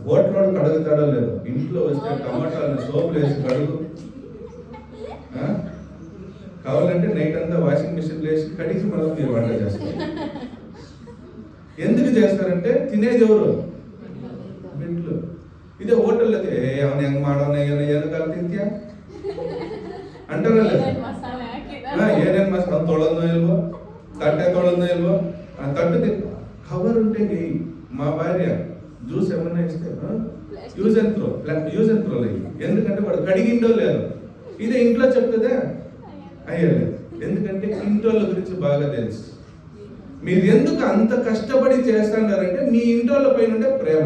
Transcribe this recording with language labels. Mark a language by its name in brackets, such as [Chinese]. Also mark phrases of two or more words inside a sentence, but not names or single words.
[Telugu] హోటల్ కడుగుతాడో లేదో, ఇంట్లో వస్తే టమాటాలను సోపులు వేసి కడుగు. కావాలంటే నైట్ అంతా వాషింగ్ మిషన్ వేసి కడిగి మళ్ళీ మీరు వంట చేస్తారు. ఎందుకు చేస్తారంటే తినేది ఎవరు? ఇంట్లో. ఇదే హోటల్లో [Kannada] ಅವನು ಹೆಂಗ್ ಮಾಡೋಣ ಏನು ಕಲ್ತಿದ್ಯಾ ಅಂತಾರಲ್ಲ. ಏನೇನು ಮಸಾಲ ತೊಳೆದೋ ಇಲ್ವೋ, ತಟ್ಟೆ ತೊಳೆದೋ ಇಲ್ವೋ, [Telugu] ఆ తట్టు కవర్ ఉంటే మా భార్య జ్యూస్ ఏమన్నా ఇస్తే [English] use and throw [Telugu] ఎందుకంటే వాడు కడిగిండో లేదు. ఇదే ఇంట్లో చెప్తుందా? అయ్యలేదు. ఎందుకంటే ఇంట్లో గురించి బాగా తెలుసు. మీరు ఎందుకు అంత కష్టపడి చేస్తున్నారంటే మీ ఇంట్లో పైన ఉండే ప్రేమ.